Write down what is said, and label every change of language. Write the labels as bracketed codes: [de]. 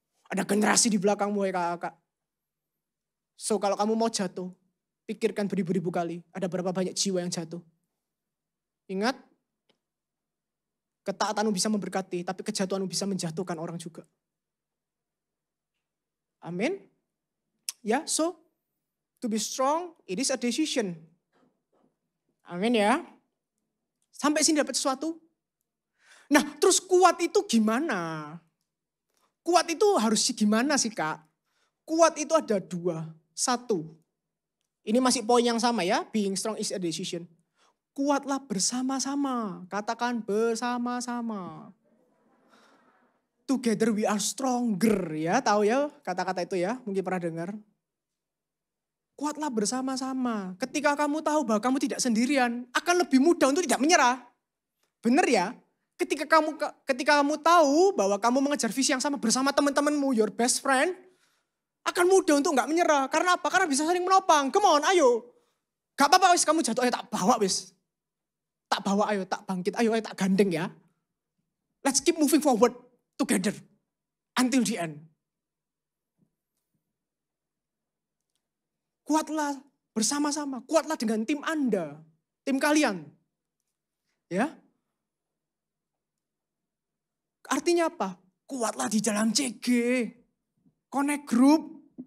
[id] Ada generasi di belakangmu, hei kakak. So kalau kamu mau jatuh, pikirkan beribu-ribu kali. Ada berapa banyak jiwa yang jatuh. Ingat, ketaatanmu bisa memberkati, tapi kejatuhanmu bisa menjatuhkan orang juga. Amin. [en] Ya, so to be strong, it is a decision. [id] Amin ya. Sampai sini dapat sesuatu. Nah, terus kuat itu gimana? Kuat itu harus gimana sih, Kak? Kuat itu ada dua. Satu, ini masih poin yang sama ya, [en] being strong is a decision. [id] Kuatlah bersama-sama. Katakan bersama-sama. [en] Together we are stronger [id] ya, tahu ya kata-kata itu ya, mungkin pernah dengar. Kuatlah bersama-sama. Ketika kamu tahu bahwa kamu tidak sendirian, akan lebih mudah untuk tidak menyerah. Benar ya? Ketika kamu tahu bahwa kamu mengejar visi yang sama bersama teman-temanmu, [en] your best friend, [id] akan mudah untuk nggak menyerah. Karena apa? Karena bisa saling menopang. [en] Come on, [id] ayo. [jv] Gak apa-apa wis kamu jatuh, ayo tak bawa wis. Tak bawa, ayo tak bangkit, ayo tak gandeng ya. [en] Let's keep moving forward together until the end. [id] Kuatlah bersama-sama, kuatlah dengan tim Anda, tim kalian. Ya. Artinya apa? Kuatlah di dalam CG, connect group.